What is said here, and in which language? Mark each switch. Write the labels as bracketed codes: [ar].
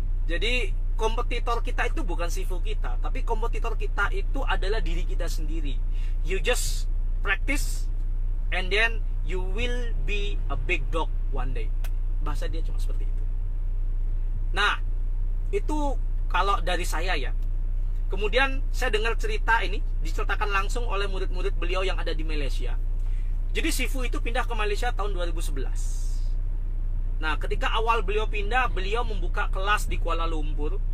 [id] Jadi kompetitor kita itu bukan Sifu kita, tapi kompetitor kita itu adalah diri kita sendiri. [en] You just practice and then you will be a big dog one day. [id] Bahasa dia cuma seperti itu. Nah, itu kalau dari saya ya. Kemudian saya dengar cerita ini diceritakan langsung oleh murid-murid beliau yang ada di Malaysia. Jadi Sifu itu pindah ke Malaysia tahun 2011. Nah, ketika awal beliau pindah, beliau membuka kelas di Kuala Lumpur